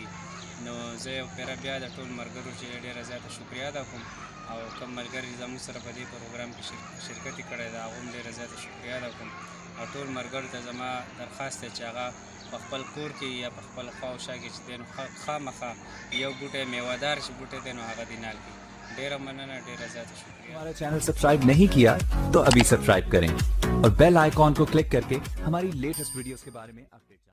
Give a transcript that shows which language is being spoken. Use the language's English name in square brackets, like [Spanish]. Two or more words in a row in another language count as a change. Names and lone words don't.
[Pashto] نو زه یو پیره بیا د ټول ملګرو چې ډېره زیاته شکریه ادا کوم او کوم ملګري زموږ سره په دې پروګرام کې شرکت یې کړی ده هغو هم ډېره زیاته شکریه ادا کوم او ټول ملګرو ته زما درخواست دی چې هغه په خپل کور کې یا په خپل خوا او شا کې چې دی نو خامخا یو بوټی میوهدار چې بوټی دی نو هغه دې نال کړي. ډېره مننه ډېره زیاته شکریه. [Urdu] ہمارا چینل سبسکرائب نہیں کیا تو ابھی سبسکرائب کریں اور [English] bell icon [Urdu] کو کلک کر کے ہماری [English] latest videos [Urdu] کے بارے میں